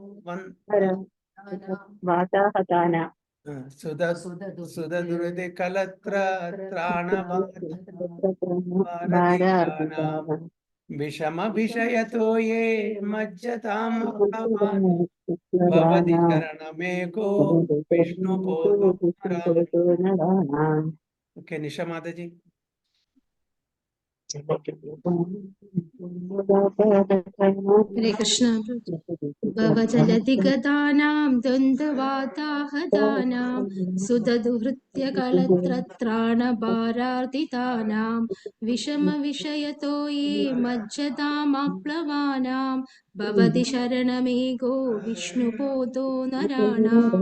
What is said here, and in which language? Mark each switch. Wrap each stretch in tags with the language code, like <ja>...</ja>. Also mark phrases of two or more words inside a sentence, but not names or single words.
<sa>सुधदुरिति कलत्राणभारतीनां विषम विषयतो ये मज्जतां अप्लवानां भवति शरणमेको विष्णुपोतो नराणां.</sa> <ml>ഓക്കെ, നിഷ മാതാജി.</ml> <sa>हरे कृष्ण। भवजलधिगतानां द्वन्द्ववाताहतानां सुददुहृत्यकलत्रत्राणभारार्दितानां विषमविषयतो ये मज्जतामप्लवानां भवति शरणमेघो विष्णुपोतो नराणाम्।</sa>